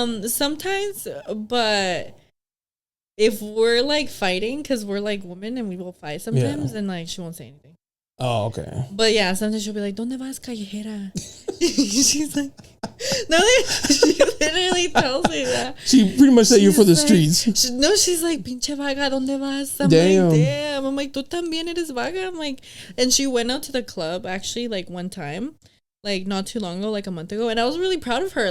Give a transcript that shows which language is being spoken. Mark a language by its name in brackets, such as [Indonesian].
[English] sometimes, but if we're like fighting, because we're like women and we will fight sometimes, and like she won't say anything. Oh, okay. But yeah, sometimes she'll be like, [Spanish] ¿Dónde vas, callejera? [English] She's like, no, she literally tells me that. She pretty much said you're for the streets. She's like, [Spanish] pinche vaga, ¿dónde vas? [English] I'm damn. Like, damn. I'm like, [Spanish] tú también eres vaga? [English] I'm like, and she went out to the club actually like one time, like not too long ago, like a month ago. And I was really proud of her.